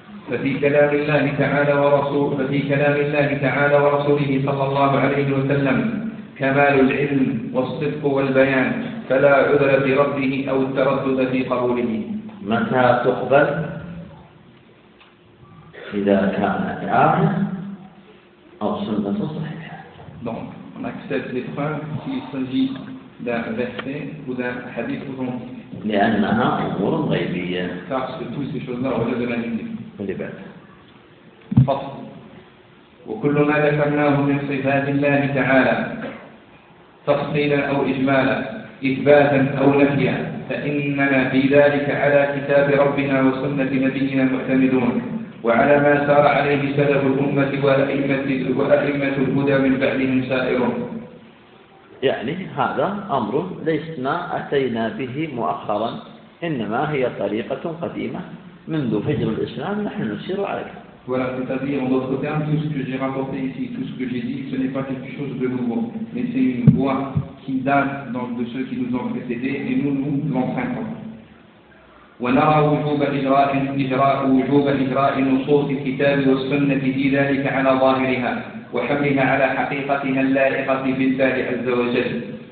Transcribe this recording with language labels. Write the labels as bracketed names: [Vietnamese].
[Arabic] ففي كلام الله تعالى ورسوله صلى الله عليه وسلم كمال العلم والصدق والبيان فلا عذر بربه أو التردد في قبوله. متى تقبل؟ إذا كانت آية أو سنة صحيحة. [French] On accepte les preuves s'il s'agit d'un verset ou d'un hadith authentique. Car ce que toutes ces choses-là relèvent de la nuit. [Arabic] فصل. وكلنا ذكرناه من صفات الله تعالى تفصيلا أو إجمالا إثباتا أو نفيا فإننا في ذلك على كتاب ربنا وسنة نبينا معتمدون وعلى ما سار عليه سلف الأمة وأئمة الهدى من بعدهم سائرون. يعني هذا أمر لسنا أتينا به مؤخرا إنما هي طريقة قديمة منذ فجر الإسلام نحن نسير عليها. [French] Voilà, c'est-à-dire, en d'autres termes, tout ce que j'ai rapporté ici, tout ce que j'ai dit, ce n'est pas quelque chose de nouveau, mais c'est une voie qui date donc de ceux qui nous ont précédés et nous l'empruntons. [Arabic] ونرى وجوب إجراء نصوص الكتاب والسنة في ذلك على ظاهرها وحملها على حقيقتها اللائقة بالله عز وجل.